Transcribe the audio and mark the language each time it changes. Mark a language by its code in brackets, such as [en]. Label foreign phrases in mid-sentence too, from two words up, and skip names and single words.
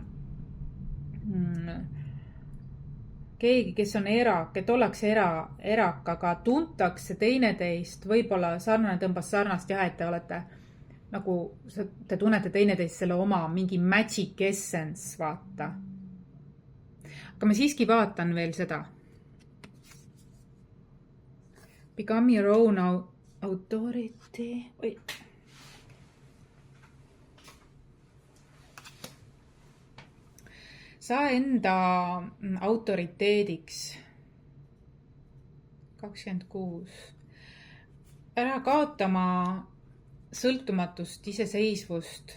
[et] keegi, kes on erak, et ollakse erak, aga tuntakse teineteist, võib-olla sarnane tõmbas sarnast jah, et te olete nagu, te tunnete teineteist selle oma mingi [en] magic essence, [et] vaata. Aga ma siiski vaatan veel seda. [en] Become your own authority. Oi. [et] Saa enda autoriteediks. 26. Ära kaotama sõltumatust, iseseisvust.